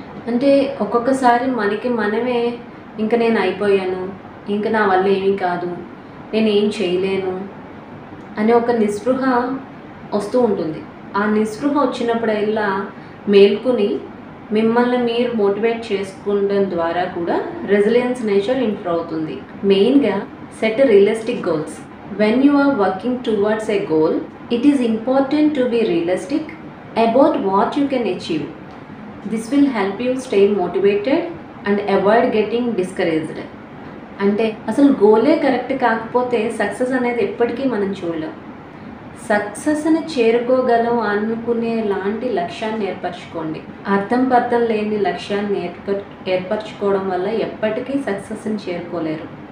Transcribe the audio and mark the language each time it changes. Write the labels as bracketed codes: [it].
[te] అంటే ఒక్కొక్కసారి మనమే ఇంక నేను అయిపోయాను, ఇంక నా వల్ల ఏమీ కాదు, నేనేం చేయలేను అనే ఒక నిస్పృహ వస్తూ ఉంటుంది. ఆ నిస్పృహ వచ్చినప్పుడల్లా మేల్కొని మిమ్మల్ని మీరు మోటివేట్ చేసుకోవడం ద్వారా కూడా రెసిలియన్స్ నేచర్ ఇంప్రూవ్ అవుతుంది. [en] మెయిన్గా set realistic goals. When you are working towards a goal, it is important to be realistic about what you can achieve. This will help you stay motivated and avoid getting discouraged. [te] అంటే అసలు గోలే correct కాకపోతే success అనేది ఎప్పటికీ మనం చూడలేం. సక్సెస్ని చేరుకోగలం అనుకునే లాంటి లక్ష్యాన్ని ఏర్పరచుకోండి. అర్థం పర్థం లేని లక్ష్యాన్ని ఏర్పరచుకోవడం వల్ల ఎప్పటికీ సక్సెస్ని చేరుకోలేరు.